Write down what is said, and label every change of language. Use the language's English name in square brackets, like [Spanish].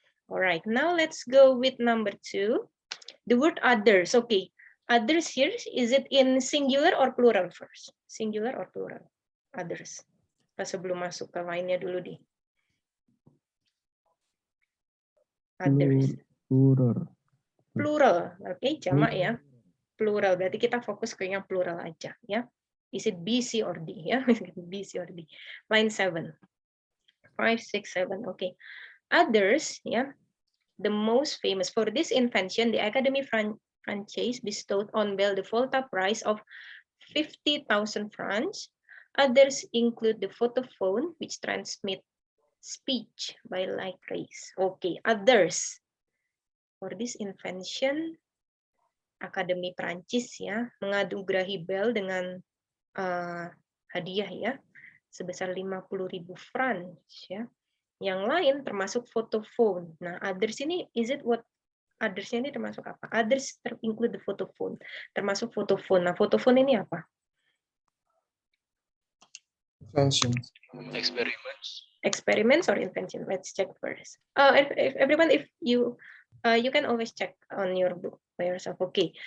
[English] Alright, now let's go with number 2. The word others. Okay, others here, is it in singular or plural first? Singular or plural? Others. [Indonesian] Pas sebelum masuk ke lainnya dulu di. [English] Others. Plural. [Indonesian] Plural. Okay, jamak ya. Plural. Berarti kita fokus ke yang plural aja ya. [English] Is it B, C, or D? Ya, B, C, or D. Line 7. 5, 6, 7. Okay. Others, yeah. The most famous for this invention, the Academy franchise bestowed on Bell the Volta prize of 50,000 francs. Others include the photophone, which transmit speech by light rays. Okay, others. For this invention, [Indonesian] Akademi Prancis ya mengadugerahi Bell dengan hadiah ya sebesar 50.000 francs ya. Yang lain termasuk photophone. Nah, others ini [English] is it what [Indonesian] others-nya ini termasuk apa? [English] Others include the photophone. [Indonesian] Termasuk photophone. Nah, photophone ini apa? [English] Inventions. Experiments or invention? Let's check first. If everyone, if you can always check on your book by yourself. Okay.